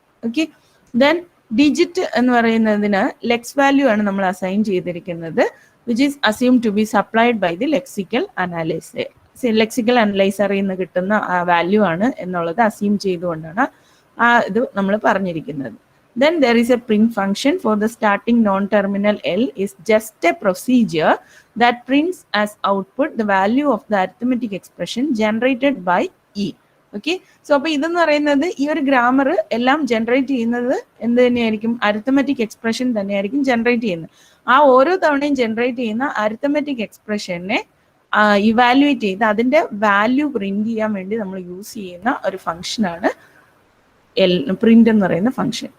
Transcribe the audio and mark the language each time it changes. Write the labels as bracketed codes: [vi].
[ml] Okay, then digit എന്ന് പറയുന്നതിന് Lex value ആണ് നമ്മൾ അസൈൻ ചെയ്തിരിക്കുന്നത്, [en] Which is assume to be supplied by the lexical analyser. [ml] Lexical അനലൈസറിൽ നിന്ന് കിട്ടുന്ന വാല്യൂ ആണ് എന്നുള്ളത് അസ്യൂം ചെയ്തുകൊണ്ടാണ് ഇത് നമ്മൾ പറഞ്ഞിരിക്കുന്നത്. [en] Then there is a print function for the starting non-terminal L is just a procedure that prints as output the value of the arithmetic expression generated by E. Okay, so [ml] അപ്പോൾ ഇതെന്ന് പറയുന്നത് ഈ ഒരു grammar എല്ലാം generate ചെയ്യുന്നത് എന്ത് തന്നെയായിരിക്കും? Arithmetic expression തന്നെയായിരിക്കും ജനറേറ്റ് ചെയ്യുന്നത്. ആ ഓരോ തവണയും ജനറേറ്റ് ചെയ്യുന്ന അരിത്തമെറ്റിക് എക്സ്പ്രഷനെ ഇവാലുവേറ്റ് ചെയ്ത് അതിന്റെ വാല്യൂ പ്രിന്റ് ചെയ്യാൻ വേണ്ടി നമ്മൾ യൂസ് ചെയ്യുന്ന ഒരു ഫംഗ്ഷനാണ് പ്രിന്റ് എന്ന് പറയുന്ന ഫംഗ്ഷൻ.